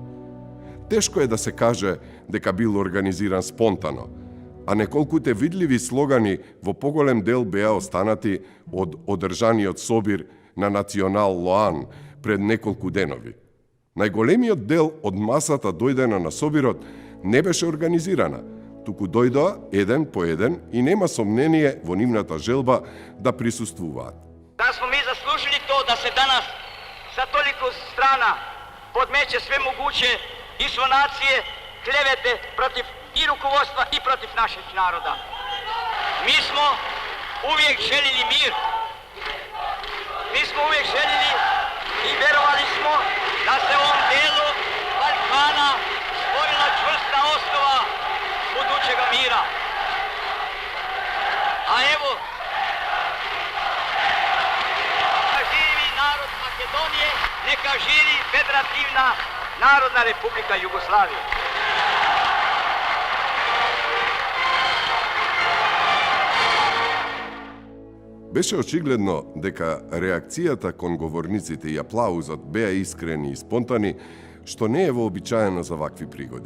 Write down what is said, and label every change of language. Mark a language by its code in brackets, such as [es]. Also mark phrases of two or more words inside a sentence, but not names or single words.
[mk] Тешко е да се каже дека бил организиран спонтано, а неколкуте видливи слогани во поголем дел беа останати од одржаниот собир на Национал Лоан пред неколку денови. Најголемиот дел од масата дојдена на собирот не беше организирана, туку дојдоа еден по еден и нема сомнение во нивната желба да присуствуваат. [sr] Да смо ми заслужили то да се данас sa toliko strana podmeće sve moguće insinuacije, klevete protiv i rukovodstva i protiv našeg naroda. Mi smo uvijek željeli mir. Mi smo uvijek željeli i verovali smo da se u ovom delu Balkana stvorila čvrsta osnova budućega mira. A evo, neka živi narod Makedonije, neka živi Federativna Narodna Republika Jugoslavije. [mk] Беше очигледно дека реакцијата кон говорниците и аплаузот беа искрени и спонтани, што не е вообичаено за вакви пригоди.